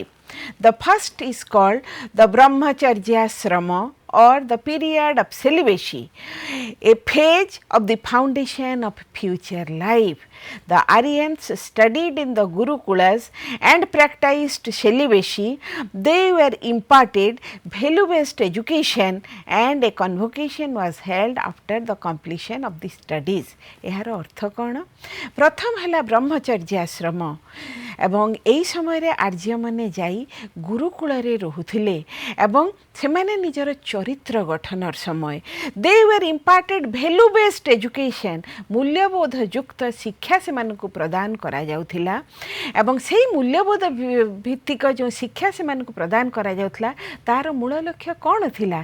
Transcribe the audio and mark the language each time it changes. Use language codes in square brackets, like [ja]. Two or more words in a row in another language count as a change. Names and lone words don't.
[en] The first is called the Brahmacharya Asrama, or the period of celibacy, a phase of the foundation of future life. The Aryans studied in the Gurukulas and practiced celibacy. They were imparted value-based education, and a convocation was held after the completion of the studies. [or] ଏହାର ଅର୍ଥ କ'ଣ? ପ୍ରଥମ ହେଲା ବ୍ରହ୍ମଚର୍ଯ୍ୟ ଆଶ୍ରମ, ଏବଂ ଏହି ସମୟରେ ଆର୍ଯ୍ୟମାନେ ଯାଇ ଗୁରୁକୁଳରେ ରହୁଥିଲେ ଏବଂ ସେମାନେ ନିଜର ଚରିତ୍ର ଗଠନର ସମୟ। [en] they were imparted value based education, [or] ମୂଲ୍ୟବୋଧ ଯୁକ୍ତ ଶିକ୍ଷା ସେମାନଙ୍କୁ ପ୍ରଦାନ କରାଯାଉଥିଲା, ଏବଂ ସେହି ମୂଲ୍ୟବୋଧ ଭିତ୍ତିକ ଯେଉଁ ଶିକ୍ଷା ସେମାନଙ୍କୁ ପ୍ରଦାନ କରାଯାଉଥିଲା ତାର ମୂଳ ଲକ୍ଷ୍ୟ କ'ଣ ଥିଲା?